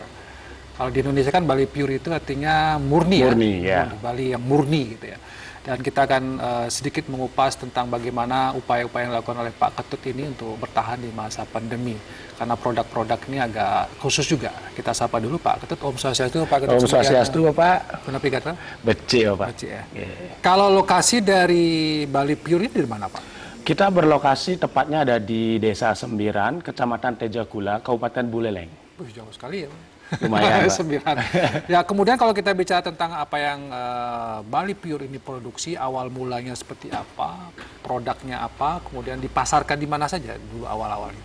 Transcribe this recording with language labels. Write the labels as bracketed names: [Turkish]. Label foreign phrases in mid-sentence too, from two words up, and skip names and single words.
[Indonesian] Kalau di Indonesia kan Bali Pure itu artinya murni, ya. Bali yang murni gitu ya. Dan kita akan sedikit mengupas tentang bagaimana upaya-upaya yang dilakukan oleh Pak Ketut ini untuk bertahan di masa pandemi. Karena produk-produk ini agak khusus juga. Kita sapa dulu Pak Ketut. [Sanskrit] Om Swastiastu, Pak Ketut. Om Swastiastu, Bapak. [Indonesian] Kenapa Pak? Becik, Bapak. Becik, ya. Kalau lokasi dari Bali Pure ini di mana, Pak? Kita berlokasi tepatnya ada di Desa Sembiran, Kecamatan Tejakula, Kabupaten Buleleng. Jauh sekali ya, Pak. Lumayan, Pak. Sembilan. Ya, kemudian kalau kita bicara tentang apa yang Bali Pure ini produksi, awal mulanya seperti apa, produknya apa, kemudian dipasarkan di mana saja dulu awal-awalnya.